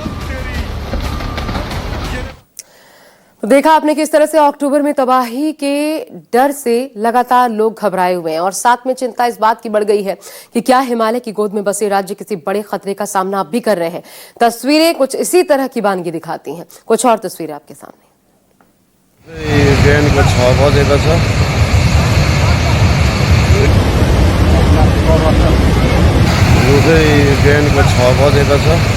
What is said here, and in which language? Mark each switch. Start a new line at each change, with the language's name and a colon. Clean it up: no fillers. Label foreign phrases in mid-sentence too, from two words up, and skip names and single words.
Hindi: देखा आपने किस तरह से अक्टूबर में तबाही के डर से लगातार लोग घबराए हुए हैं और साथ में चिंता इस बात की बढ़ गई है कि क्या हिमालय की गोद में बसे राज्य किसी बड़े खतरे का सामना अब भी कर रहे हैं। तस्वीरें कुछ इसी तरह की वानगी दिखाती हैं। कुछ और तस्वीरें आपके सामने।
Nepali: बिहानको 6 बजेको छ। यो चाहिँ बिहानको 6 बजेको छ।